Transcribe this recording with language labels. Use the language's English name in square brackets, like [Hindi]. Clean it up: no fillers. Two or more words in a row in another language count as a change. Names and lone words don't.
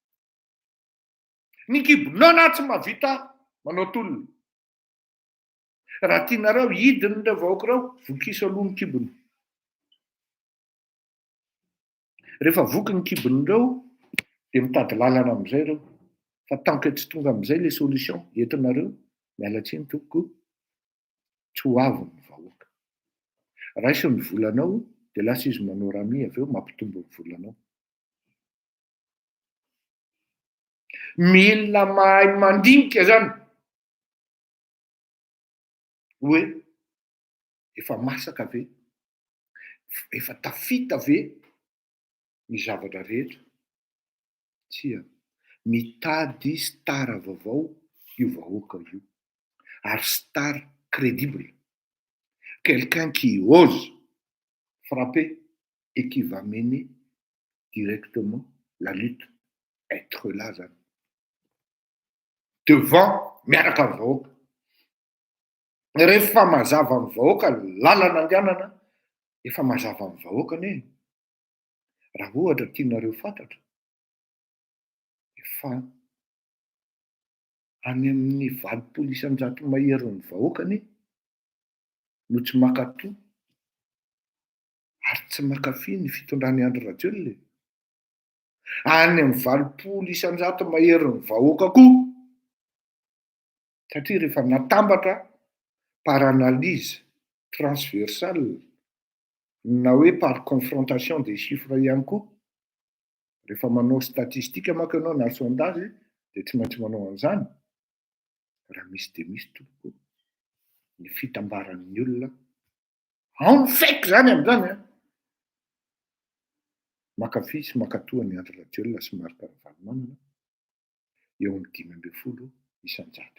[Malagasy] Ny kibonona tsy mahavita manao tolona. Raha tianareo hidiny ireo vahoaka reo vokiso aloha ny kibony. Rehefa voky ny kibon'ireo de mitady lalana amin'izay reo. Fa [French] tant que [Malagasy] tsy tonga amin'izay [French] le solution [Malagasy] entinareo miala tsiny tompoko tsy ho avy ny vahoaka. Raisy ny volanao de lasa izy manao rami avy eo mampitombo ny volanao. Mila mahay mandinika zany hoe efa masaka ve, efa tafita ve ny zavatra rehetra. Tsia mitady star vaovao io vahoaka io ary [French] star crédible, quelqu'un qui ose frapper et qui va mener directement la lutte, être là [Malagasy] zany devant miaraka amin'ny vahoaka. Rehefa mazava amin'ny vahoaka lalana andehanana efa mazava amin'ny vahoaka anie. Raha ohatra tianareo fantatra efa any amin'ny 20% maherin'ny vahoaka anie no tsy makatoa ary tsy makafy ny fitondrany Andry Rajoelina. Any amin'ny 20% maherin'ny vahoaka koa satria rehefa natambatra [French] par analyse transversale [Malagasy] na hoe [French] par confrontation des chiffres [Malagasy] ihany koa. Rehefa manao statistika manko ianao na sondage de tsy maintsy manao an'izany. Raha misy de misy tompoko ny fitambaran'ny olona ao ny faiky zany amin'izany a makafy sy makatoa ny Andry Rajoelina sy Marc Ravalomanana eo amin'ny 5% eo.